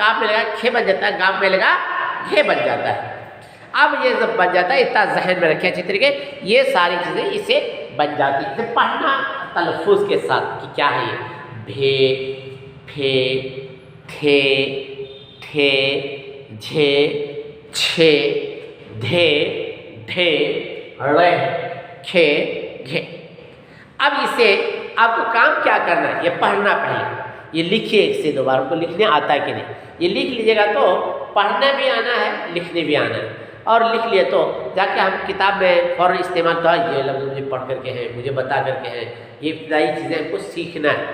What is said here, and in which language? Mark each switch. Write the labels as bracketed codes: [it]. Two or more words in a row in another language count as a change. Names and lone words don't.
[ur] کاف میں لگا کھے بن جاتا ہے. گاف میں لگا گھے بن جاتا ہے. اب یہ جب بن جاتا ہے اتنا ذہن میں رکھیں اچھی طریقے یہ ساری چیزیں اسے بن جاتی ہے. پڑھنا تلفظ کے ساتھ کہ کیا ہے یہ بھے، پھے، تھے، تھے، جھے، چھے، دھے، ڈھے، رہ، کھے، گھے. اب اسے آپ کو کام کیا کرنا ہے، یہ پڑھنا پہلے، یہ لکھیے 1 سے 2 بار. آپ کو لکھنے آتا ہے کہ نہیں، یہ لکھ لیجیے گا تو پڑھنا بھی آنا ہے، لکھنے بھی آنا ہے. اور لکھ لیے تو جا کے ہم کتاب میں فوراً استعمال، تو یہ لفظ مجھے پڑھ کر کے ہیں، مجھے بتا کر کے ہیں، یہ ابتدائی چیزیں ہم کو سیکھنا ہے.